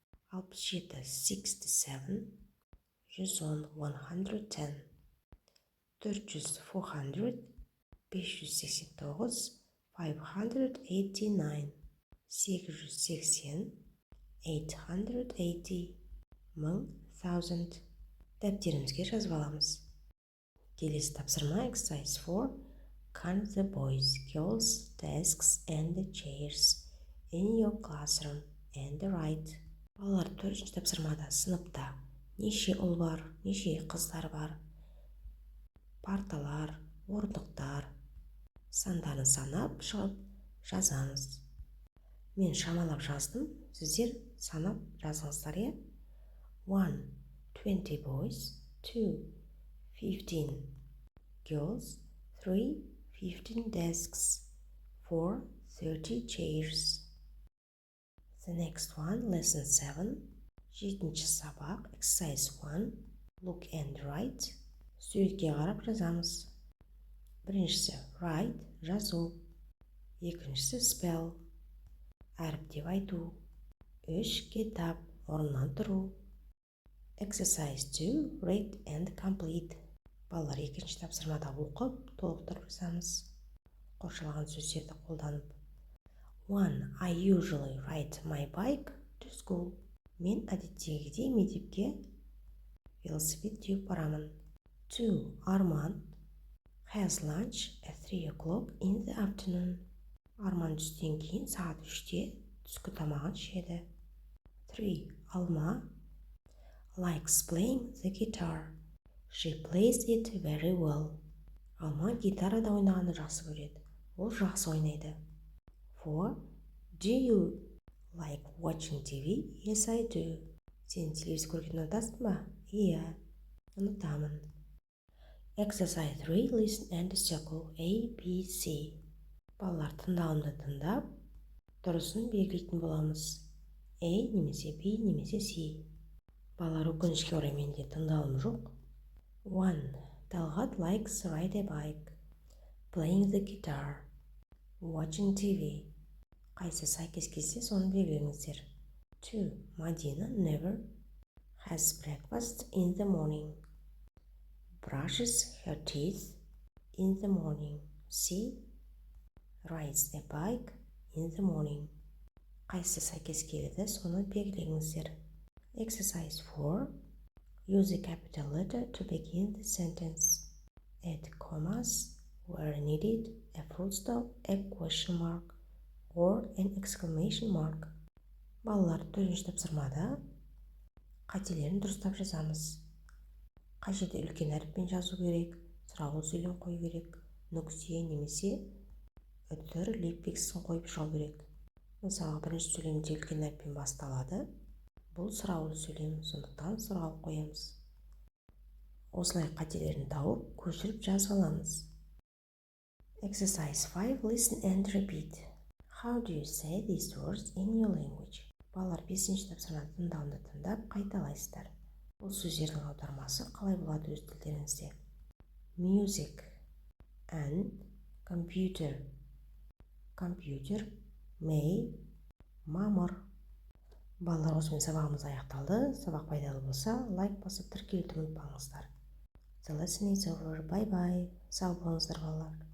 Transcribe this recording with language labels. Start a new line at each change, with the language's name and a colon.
Kazakh: 67, 67, 110, 110, 400, 400, 589, 589, 880, 880, 1000. Дәптерімізге жазып аламыз. Келесі тапсырма Exercise 4.
English: Count the boys, girls, desks and the chairs in your classroom and write.
Kazakh: Балалар 4-ші тапсырмада сыныпта неше ұл бар, неше қыздар бар, парталар, орындықтар, сандарын санап шығып жазамыз. Мен шамалап жаздым, сіздер санап жазыңыздар, е?
English: 1, 20 boys, 2, 15 girls, 3, 15 desks, 4, 30 chairs. The next one, lesson 7.
Kazakh: 7-ші сабақ, exercise 1.
English: Look and write.
Kazakh: Суретке қарап жазамыз. Біріншісі write, жазу. Екіншісі spell, әріптеп айту. 3,
English: get up,
Kazakh: орнынан тұру.
English: Exercise 2. Read and complete.
Kazakh: Балалар екінші тапсырмада оқып, толықтырып жазамыз. Қосылған сөздерді қолданып. 1.
English: I usually ride my bike to school.
Kazakh: Мен әдеттегідей мектепке велосипед теуіп барамын. 2.
English: Арман has lunch at 3 o'clock in the afternoon.
Kazakh: Арман түстен кейін сағат 3-те түскі тамағын ішеді. 3.
English: Алма likes playing the guitar. She plays it very well.
Kazakh: Алма гитарада ойнағанды жақсы көреді. Ол жақсы ойнайды.
English: 4. Do you like watching TV? Yes, I do.
Kazakh: Сен телевизор көргенді ұнатасың ба? Иә, ұнатамын. Exercise 3.
English: Listen and circle A, B, C.
Kazakh: Балалар тыңдауымды тыңдап, дұрысын белгілейтін боламыз. A немесе B немесе C. Балалар өкінішке орай менде тыңдауым жоқ. 1.
English: Талғат likes ride a bike, playing the guitar, watching TV.
Kazakh: Қайсы сәйкес келсе, соны белгілеңіздер. 2.
English: Мадина never has breakfast in the morning, brushes her teeth in the morning. C. Rides a bike in the morning.
Kazakh: Қайсы сәйкес келеді, соны белгілеңіздер. Exercise 4.
English: Use a capital letter to begin the sentence. Add commas where needed, a full stop, a question mark, or an exclamation mark.
Kazakh: Балалар 4-ші тапсырмада қателерін дұрыстап жазамыз. Қай жерде үлкен әріппен жазу керек, сұраулы сөйлем қою керек, нүкте немесе үтір леппексін қойып шығу керек. Мысалы, бірінші сөйлемде үлкен әріппен басталады. Бұл сұраулы сөйлем, сондықтан сұрау қоямыз. Осылай қателерін тауып, көшіріп жазып аламыз.
English: Exercise 5. Listen and repeat. How do you say these words in your language?
Kazakh: Балалар 5-ші тапсырманы тыңдауында тыңдап қайталайсыздар. Бұл сөздердің аудармасы қалай болады өз тілдеріңізде?
English: Music and computer. Computer, may, мамыр.
Kazakh: Балалар, осымен сабағымыз аяқталды. Сабақ пайдалы болса, лайк басып тіркелуді ұмытпаңыздар.
English: The lesson is over. Bye bye.
Kazakh: Сау болыңыздар балалар.